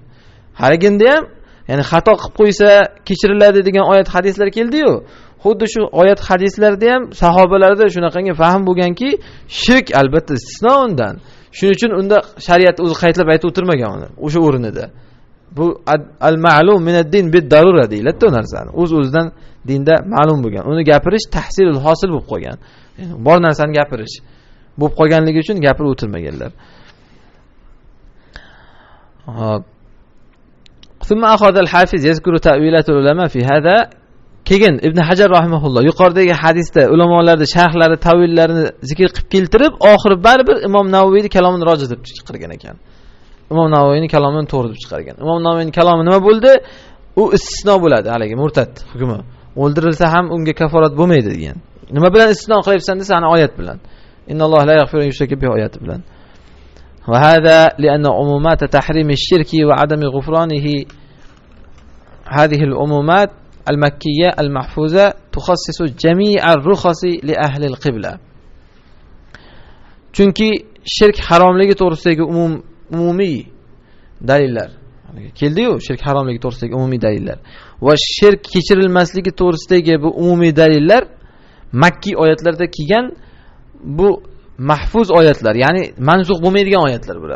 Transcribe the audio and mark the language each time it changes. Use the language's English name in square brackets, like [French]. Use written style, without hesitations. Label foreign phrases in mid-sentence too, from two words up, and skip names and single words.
[Uzbek] Haraginda ham, ya'ni xato qilib qo'ysa kechiriladi degan oyat hadislar keldi-yu. Xuddi shu oyat hadislarda ham sahobalarda shunaqangi fahm bo'lganki, shirk albatta istisno undan. Shuning uchun unda shariat o'zi qaytlab aytib o'tirmagan uni, o'sha o'rnida. Bu [Arabic] المعلوم من الدين بالضرورة [Uzbek] deyiladi bu narsani. O'z-o'zidan dinda ma'lum bo'lgan. Uni gapirish [Arabic] تحصيل الحاصل [Uzbek] bo'lib qolgan. Ya'ni bor narsani gapirish bo'lib qolganligi uchun gapirib o'tirmaganlar. Hop. [Arabic] ثم أخذ الحافظ يذكر تأويلات العلماء في هذا. [Uzbek] Keyin Ibn Hajar rahimahulloh yuqoridagi hadisda ulamolarning sharhlari, tavillarini zikr qilib keltirib, oxiri baribir Imom Navoiyning kalomini roji deb chiqargan ekan. Imom Navoiyning kalomini to'g'ri deb chiqargan. Imom Navoiyning kalomi nima bo'ldi? U istisno bo'ladi, haligi murtad hukmi. O'ldirilsa ham unga kaforat bo'lmaydi degan. Nima bilan istisno qilyapsan desa, ana oyat bilan. [Arabic] إن الله لا يغفر أن يشرك به [Uzbek] oyati bilan. [Arabic] وهذا لأن عمومات تحريم الشرك وعدم غفرانه هذه العمومات المكية المحفوظة تخصص جميع الرخص لأهل القبلة. [Uzbek] Chunki shirk haromligi to'g'risidagi umumiy dalillar keldi-yu, shirk haromligi to'g'risidagi umumiy dalillar va shirk kechirilmasligi to'g'risidagi bu umumiy dalillar Makki oyatlarda kelgan bu mahfuz oyatlar, ya'ni mansux bo'lmaydigan oyatlar bular.